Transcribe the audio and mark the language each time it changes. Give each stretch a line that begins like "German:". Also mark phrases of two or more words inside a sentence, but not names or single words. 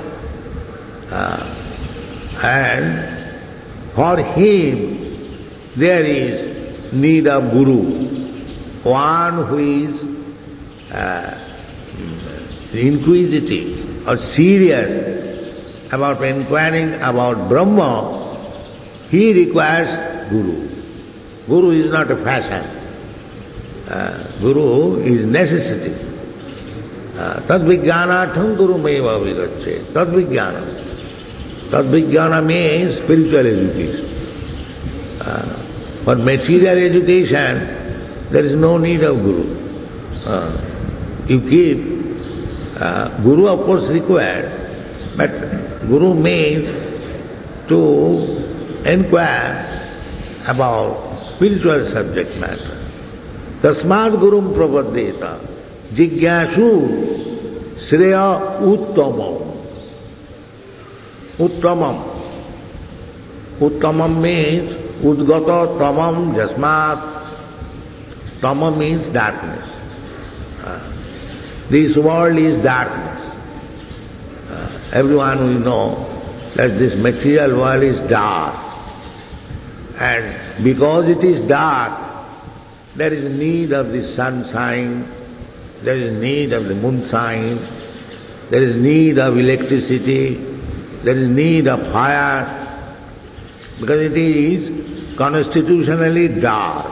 English: And for him, there is need of Guru, one who is inquisitive or serious about inquiring about Brahma. He requires Guru. Guru is not a fashion. Guru is necessity.
Sanskrit: Tad-vijnānatham gurumeva vigacche.
English: Tad-vijnāna. Tad-vijnāna means spiritual education. For material education, there is no need of Guru. You keep, Guru of course required, but Guru means to inquire about spiritual subject matter.
Sanskrit: Tasmad Gurum Prapadyeta Jigyasu Shreya Uttamam. Uttamam.
English: Uttamam means
Sanskrit: Udgata Tamam Jasmat.
English: Tamam means darkness. This world is darkness. Everyone will know that this material world is dark. And because it is dark, there is need of the sunshine, there is need of the moonshine, there is need of electricity, there is need of fire, because it is constitutionally dark.